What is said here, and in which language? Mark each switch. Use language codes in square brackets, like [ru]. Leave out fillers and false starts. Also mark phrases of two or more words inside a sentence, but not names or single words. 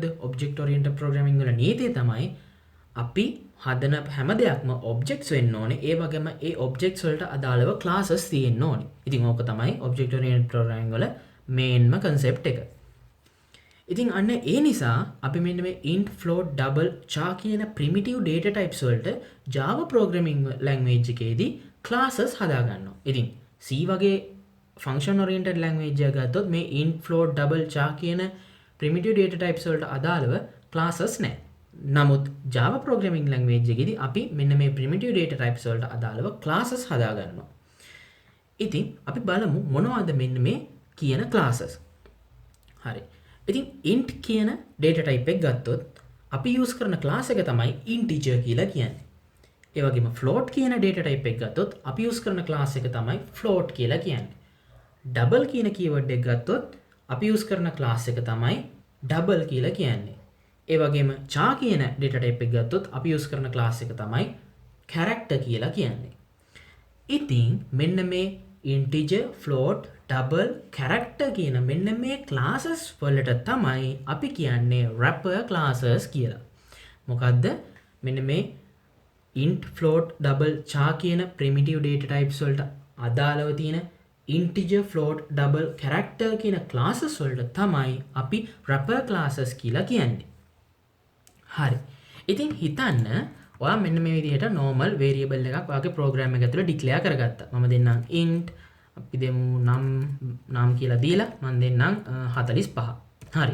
[en] object oriented programming [si] වල නීතිය තමයි අපි හදන හැම දෙයක්ම objects වෙන්න ඕනේ. ඒ වගේම ඒ objects වලට අදාළව classes තියෙන්න ඕනේ. ඉතින් ඕක තමයි [en] object oriented programming [si] වල mainම concept එක. ඉතින් අන්න ඒ නිසා අපි මෙන්න මේ [en] int, float, double, char [si] කියන [en] primitive data types [si] වලට [en] Java programming language [si] එකේදී classes හදා ගන්නවා. ඉතින් C වගේ [en] function oriented language [si] එක ගත්තොත් මේ [en] int, float, double, char [si] කියන [en] primitive data types [si] වලට අදාළව classes නැහැ. නමුත් [en] Java programming language [si] එකේදී අපි මෙන්න මේ [en] primitive data types [si] වලට අදාළව classes හදා ගන්නවා. ඉතින් අපි බලමු මොනවද මෙන්න මේ කියන classes. හරි. ඉතින් int කියන [en] data type [si] එක ගත්තොත් අපි use කරන class එක තමයි integer කියලා කියන්නේ. ඒ වගේම float කියන [en] data type [si] එක ගත්තොත් අපි use කරන class එක තමයි float කියලා කියන්නේ. double කියන keyword එක ගත්තොත් අපි use කරන class එක තමයි double කියලා කියන්නේ. ඒ වගේම char කියන [en] data type [si] එක ගත්තොත් අපි use කරන class එක තමයි character කියලා කියන්නේ. ඉතින් මෙන්න මේ [en] integer, float, double, character [si] කියන මෙන්න මේ classes වලට තමයි අපි කියන්නේ [en] wrapper classes [si] කියලා. මොකද්ද? මෙන්න මේ [en] int, float, double, char [si] කියන [en] primitive data types [si] වලට අදාළව තියෙන [en] integer, float, double, character [si] කියන classes වලට තමයි අපි [en] wrapper classes [si] කියලා කියන්නේ. හරි. ඉතින් හිතන්න ඔයා මෙන්න මේ විදිහට [en] normal variable [si] එකක් ඔයාගේ program එක ඇතුළේ declare කරගත්තා. මම දෙන්නම් int, අපි දෙමු නම් කියලා දීලා මම දෙන්නම් 45. හරි.